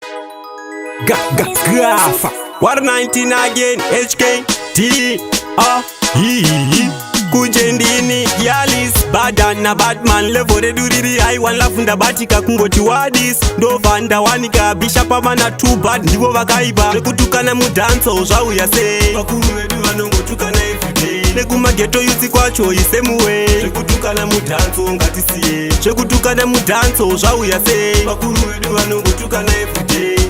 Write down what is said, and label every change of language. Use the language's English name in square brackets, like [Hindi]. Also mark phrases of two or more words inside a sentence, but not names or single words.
[English] Ga, ga, gafa. War nineteen again, H K, T R E E. [Shona] Kunje ndini, Yalis, Badan na Badman, level redu riri high, [English] one love [Shona] ndabatika kungoti wadis. Ndova ndawanika, Bishop Amana too bad, ndivo vakaipa. Zvekutukana mudanso, zvauya sei? Vakuru vedu vanongotukana [English] every day. [Shona] Nekumageto youth kwacho, isemuwe. Zvekutukana mudanso, ngatisiye. Zvekutukana mudanso, zvauya sei? Vakuru vedu vanongotukana [English] every day.